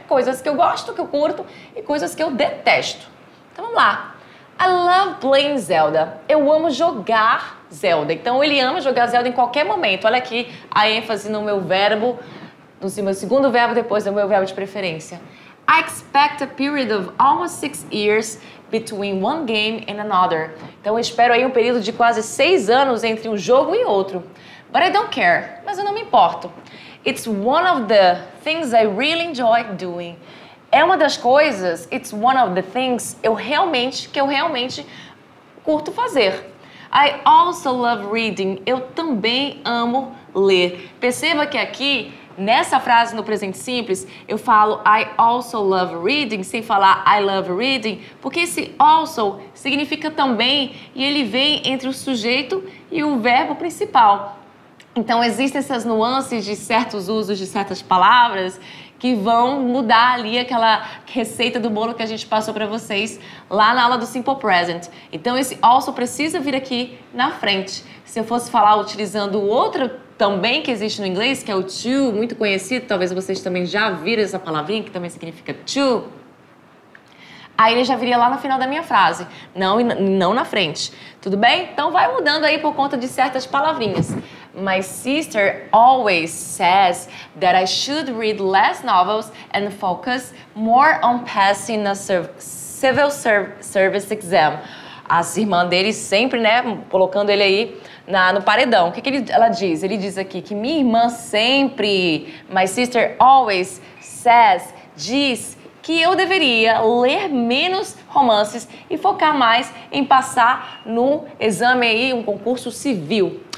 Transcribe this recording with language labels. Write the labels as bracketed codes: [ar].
[pt] Coisas que eu gosto, que eu curto e coisas que eu detesto. Então vamos lá. [en] I love playing Zelda. Eu amo jogar Zelda. [pt] Então ele ama jogar Zelda em qualquer momento. Olha aqui a ênfase no meu verbo, no meu segundo verbo depois do meu verbo de preferência. [en] I expect a period of almost 6 years between one game and another. [pt] Então eu espero aí um período de quase 6 anos entre um jogo e outro. But I don't care. Mas eu não me importo. [en] It's one of the things I really enjoy doing. [pt] É uma das coisas, it's one of the things que eu realmente curto fazer. [en] I also love reading. Eu também amo ler. [pt] Perceba que aqui, nessa frase no presente simples, eu falo I also love reading, sem falar I love reading, porque esse also significa também e ele vem entre o sujeito e o verbo principal. Então, existem essas nuances de certos usos de certas palavras que vão mudar ali aquela receita do bolo que a gente passou para vocês lá na aula do Simple Present. Então, esse also precisa vir aqui na frente. Se eu fosse falar utilizando o outro também que existe no inglês, que é o to, muito conhecido, talvez vocês também já viram essa palavrinha, que também significa to, aí ele já viria lá no final da minha frase, não na frente. Tudo bem? Então vai mudando aí por conta de certas palavrinhas. [en] My sister always says that I should read less novels and focus more on passing a civil service exam. [pt] A irmã dele sempre, né, colocando ele aí no paredão. O que ela diz? Ele diz aqui que minha irmã sempre, my sister always says, diz que eu deveria ler menos romances e focar mais em passar no exame aí, um concurso civil.